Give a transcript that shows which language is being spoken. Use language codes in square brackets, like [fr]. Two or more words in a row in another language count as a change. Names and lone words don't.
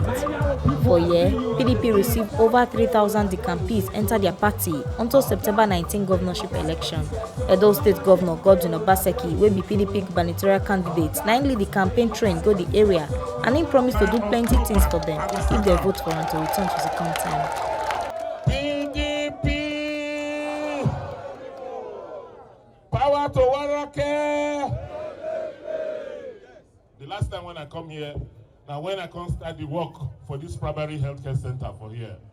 [pcm] For here, PDP received over 3,000 decampees enter their party until September 19 governorship election. Edo State Governor Obaseki wey be PDP gubernatorial candidate na im lead the campaign train go the area and im promise to do plenty things for them if they vote for him to return to second time. PDP! Power to Warake! The last time when I come here, now when I come start the work for this primary healthcare center for here.